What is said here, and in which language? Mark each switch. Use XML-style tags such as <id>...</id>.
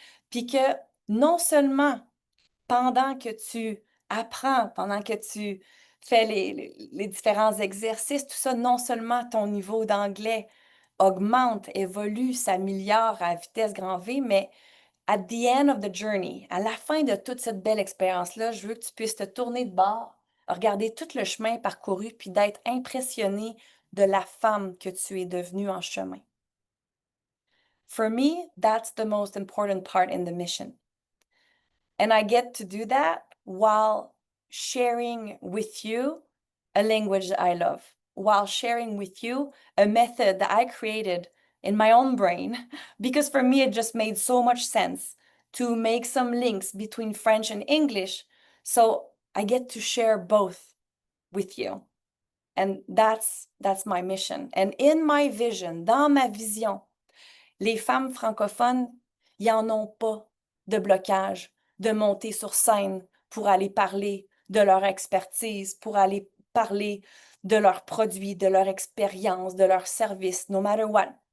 <fr>Puis que non seulement pendant que tu apprends, pendant que tu fais les différents exercices, tout ça, non seulement ton niveau d'anglais augmente, évolue, s'améliore à vitesse grand V, mais</fr> <en>at the end of the journey,</en> <fr>à la fin de toute cette belle expérience-là, je veux que tu puisses te tourner de bord, regarder tout le chemin parcouru, puis d'être impressionné de la femme que tu es devenue en chemin.</fr> <en>For me, that's the most important part in the mission. And I get to do that while sharing with you a language that I love, while sharing with you a method that I created in my own brain, because for me, it just made so much sense to make some links between French and English. So I get to share both with you. And that's my mission. And in my vision,</en> <fr>dans ma vision, les femmes francophones, ils n'en ont pas de blocage de monter sur scène pour aller parler de leur expertise, pour aller parler de leurs produits, de leur expérience, de leurs services,</fr> <en>no matter what.</en>